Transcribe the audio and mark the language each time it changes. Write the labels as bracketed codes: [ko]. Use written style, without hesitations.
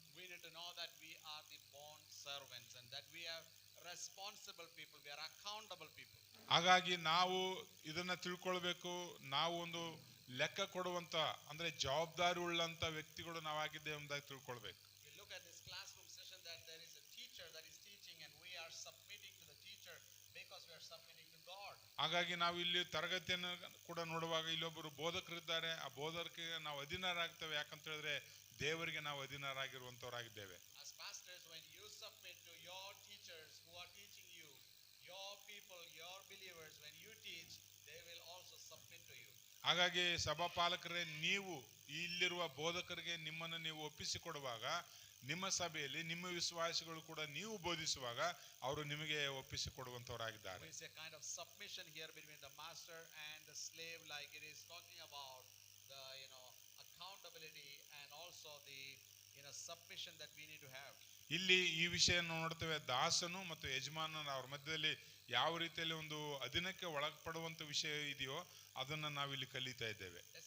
[en] We need to know that we are the bond servants and that we are responsible people, we are accountable people. [kn] ಹಾಗಾಗಿ ನಾವು ಇದನ್ನ ತಿಳ್ಕೊಳ್ಬೇಕು. ನಾವು ಒಂದು ಲೆಕ್ಕ ಕೊಡುವಂತ ಅಂದ್ರೆ ಜವಾಬ್ದಾರಿ ಉಳ್ಳಂತ ವ್ಯಕ್ತಿಗಳು ನಾವಾಗಿದ್ದೇವೆ ಎಂಬುದಾಗಿ ತಿಳ್ಕೊಳ್ಬೇಕು. [en] We look at this classroom session that there is a teacher that is teaching and we are submitting to the teacher because we are submitting to God. [kn] ಹಾಗಾಗಿ ನಾವು ಇಲ್ಲಿ ತರಗತಿಯನ್ನು ಕೂಡ ನೋಡುವಾಗ ಇಲ್ಲೊಬ್ಬರು ಬೋಧಕರಿದ್ದಾರೆ. ಆ ಬೋಧಕರಿಗೆ ನಾವು ಅಧೀನರಾಗ್ತೇವೆ. ಯಾಕಂತ ಹೇಳಿದ್ರೆ ದೇವರಿಗೆ ನಾವು ಅಧೀನರಾಗಿರುವಂತವರಾಗಿದ್ದೇವೆ. [en] As pastors, when you submit to your teachers who are teaching you, your people, your believers, when you teach, they will also submit to you. [kn] ಹಾಗಾಗಿ ಸಭಾಪಾಲಕರೇ, ನೀವು ಇಲ್ಲಿರುವ ಬೋಧಕರಿಗೆ ನಿಮ್ಮನ್ನು ನೀವು ಒಪ್ಪಿಸಿಕೊಡುವಾಗ ನಿಮ್ಮ ಸಭೆಯಲ್ಲಿ ನಿಮ್ಮ ವಿಶ್ವಾಸಿಗಳು ಕೂಡ ನೀವು ಬೋಧಿಸುವಾಗ ಅವರು ನಿಮಗೆ ಒಪ್ಪಿಸಿ ಕೊಡುವಂತವರಾಗಿದ್ದಾರೆ. [en] We see a kind of submission here between the master and the slave, like it is talking about the accountability and also the submission that we need to have. [kn] ಇಲ್ಲಿ ಈ ವಿಷಯ ನೋಡ್ತೇವೆ, ದಾಸನು ಮತ್ತು ಯಜಮಾನನ ಅವ್ರ ಮಧ್ಯದಲ್ಲಿ ಯಾವ ರೀತಿಯಲ್ಲಿ ಒಂದು ಅಧೀನಕ್ಕೆ ಒಳಪಡುವಂತ ವಿಷಯ ಇದೆಯೋ ಅದನ್ನ ನಾವಿಲ್ಲಿ ಕಲಿತಾ ಇದ್ದೇವೆ.